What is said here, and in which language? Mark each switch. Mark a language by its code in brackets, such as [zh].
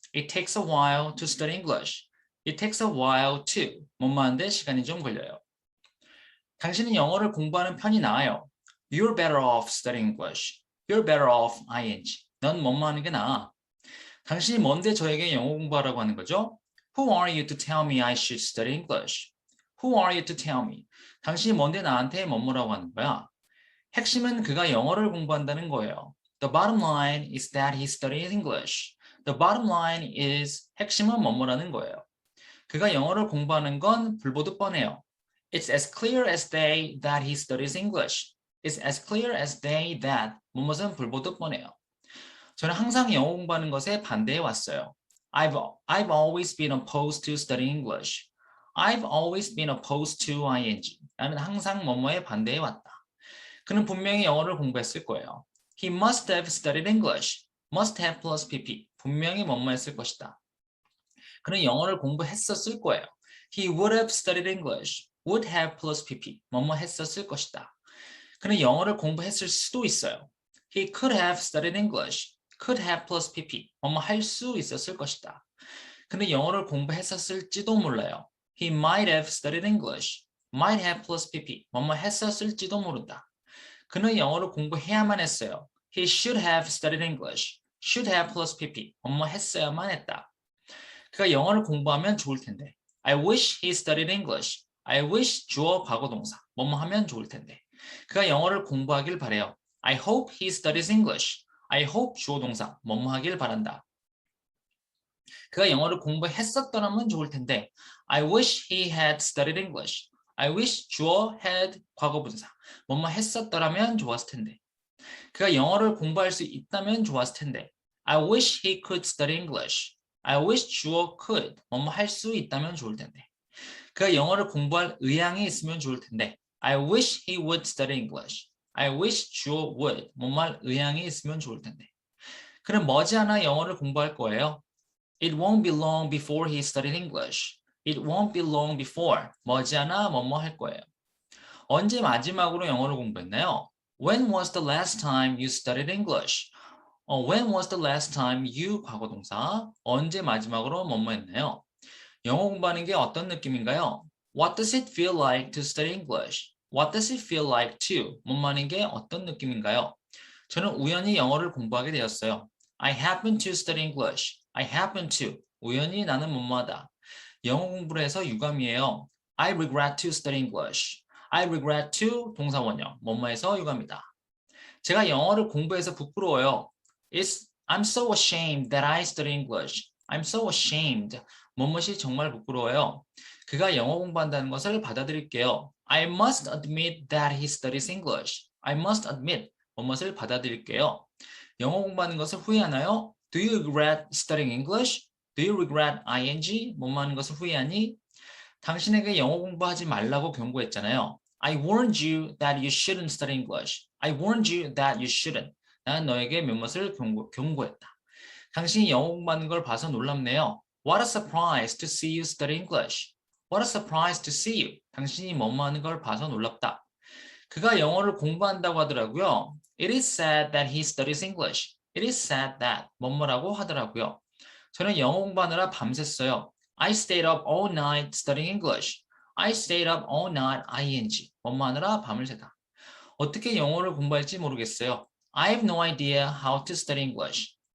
[en] It takes a while to study English. It takes a while to. [ko] 뭐뭐 하는데 시간이 좀 걸려요. 당신은 영어를 공부하는 편이 나아요. [en] You're better off studying English. You're better off ing. [ko] 넌 뭐뭐 하는 게 나아. 당신이 뭔데 저에게 영어 공부하라고 하는 거죠? [en] Who are you to tell me I should study English? Who are you to tell me? [ko] 당신이 뭔데 나한테 뭐뭐라고 하는 거야? 핵심은 그가 영어를 공부한다는 거예요. [en] The bottom line is that he studies English. The bottom line is [ko] 핵심은 뭐뭐라는 거예요. 그가 영어를 공부하는 건 불보듯 뻔해요. [en] It's as clear as day that he studies English. It's as clear as day that [ko] 무엇은 불보듯 뻔해요. 저는 항상 영어 공부하는 것에 반대해 왔어요. [en] I've always been opposed to studying English. I've always been opposed to ing. [ko] 나는 항상 뭐뭐에 반대해 왔다. 그는 분명히 영어를 공부했을 거예요. [en] He must have studied English. Must have plus pp. [ko] 분명히 뭐뭐 했을 것이다. 그는 영어를 공부했었을 거예요. [en] He would have studied English. Would have plus pp. [ko] 뭐뭐 했었을 것이다. 그는 영어를 공부했을 수도 있어요. [en] He could have studied English. Could have plus pp. [ko] 뭐뭐 할 수 있었을 것이다. 그는 영어를 공부했었을지도 몰라요. [en] He might have studied English. Might have plus pp. [ko] 뭐뭐 했었을지도 모른다. 그는 영어를 공부해야만 했어요. [en] He should have studied English. Should have plus pp. [ko] 뭐뭐 했어야만 했다. 그가 영어를 공부하면 좋을 텐데. [en] I wish he studied English. I wish [ko] 주어 과거 동사. 뭐뭐 하면 좋을 텐데. 그가 영어를 공부하길 바래요. [en] I hope he studies English. I hope [ko] 주어 동사. 뭐뭐 하길 바란다. 그가 영어를 공부했었더라면 좋을 텐데. [en] I wish he had studied English. I wish [ko] 주어 had 과거 분사. 뭐뭐 했었더라면 좋았을 텐데. 그가 영어를 공부할 수 있다면 좋았을 텐데. [en] I wish he could study English. I wish [ko] 주어 could 뭐뭐 할 수 있다면 좋을 텐데. 그가 영어를 공부할 의향이 있으면 좋을 텐데. [en] I wish he would study English. I wish [ko] 주어 would 뭐뭐 할 의향이 있으면 좋을 텐데. 그는 머지않아 영어를 공부할 거예요. [en] It won't be long before he studied English. It won't be long before [ko] 머지않아 뭐뭐 할 거예요. 언제 마지막으로 영어를 공부했나요? [en] When was the last time you studied English? When was the last time you [ko] 과거 동사 언제 마지막으로 뭐뭐 했나요? 영어 공부하는 게 어떤 느낌인가요? [en] What does it feel like to study English? What does it feel like to [ko] 뭐뭐 하는 게 어떤 느낌인가요? 저는 우연히 영어를 공부하게 되었어요. [en] I happen to study English. I happen to [ko] 우연히 나는 뭐뭐하다. 영어 공부를 해서 유감이에요. [en] I regret to study English. I regret to [ko] 동사 원형 뭐뭐해서 유감이다. 제가 영어를 공부해서 부끄러워요. [en] I'm so ashamed that I study English. I'm so ashamed. [ko] 뭐뭇이 정말 부끄러워요. 그가 영어 공부한다는 것을 받아들일게요. [en] I must admit that he studies English. I must admit [ko] 뭐뭇을 받아들일게요. 영어 공부하는 것을 후회하나요? [en] Do you regret studying English? Do you regret ing? [ko] 뭐뭐 하는 것을 후회하니? 당신에게 영어 공부하지 말라고 경고했잖아요. [en] I warned you that you shouldn't study English. I warned you that you shouldn't. [ko] 나는 너에게 몇몇을 경고했다. 당신이 영어 공부하는 걸 봐서 놀랍네요. [en] What a surprise to see you study English. What a surprise to see you. [ko] 당신이 뭐뭐 하는 걸 봐서 놀랍다. 그가 영어를 공부한다고 하더라고요. [en] It is sad that he studies English. It is sad that [ko] 뭐뭐라고 하더라고요. 저는 영어 공부하느라 밤샜어요. [en] I stayed up all night studying English. I stayed up all night ing. [ko] 뭐뭐 하느라 밤을 새다. 어떻게 영어를 공부할지 모르겠어요. [en] I have no idea how to study English.